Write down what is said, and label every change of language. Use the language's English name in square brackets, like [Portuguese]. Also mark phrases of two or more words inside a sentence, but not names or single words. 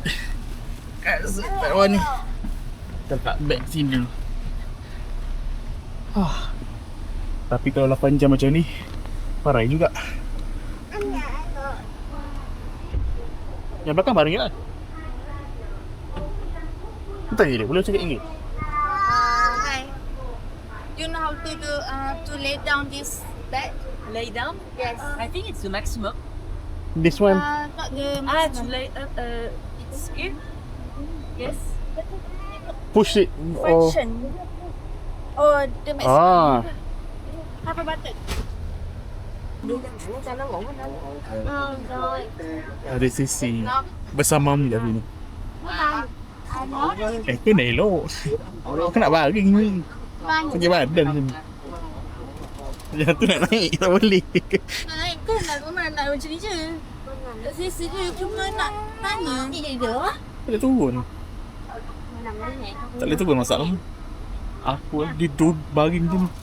[Malay] Kasut bawah ni. Letak beg sini dulu. Tapi kalau 8 jam macam ni, parah juga. Yang belakang baring kan? Tanya dia, boleh cakap Inggeris? [English] Hi. You know how to do to lay down this bed? Lay down? Yes. I think it's the maximum. This one? Not the To maximum. lay it's here. Yes. Push it. Oh. Function. Or the maximum. Have a button. [Vietnamese] Rồi. [Malay] Ada sisi bersama dia ni. [Vietnamese] Cái này lố. [Malay] Cái nak baring ni. Pakai badan ni. Yang tu nak naik tak boleh. Naik kan nak macam ni je. Sisi je cuma nak tanya. Ni jadi dah. Tak boleh turun. Tak boleh turun masalah. Aku di baring tu.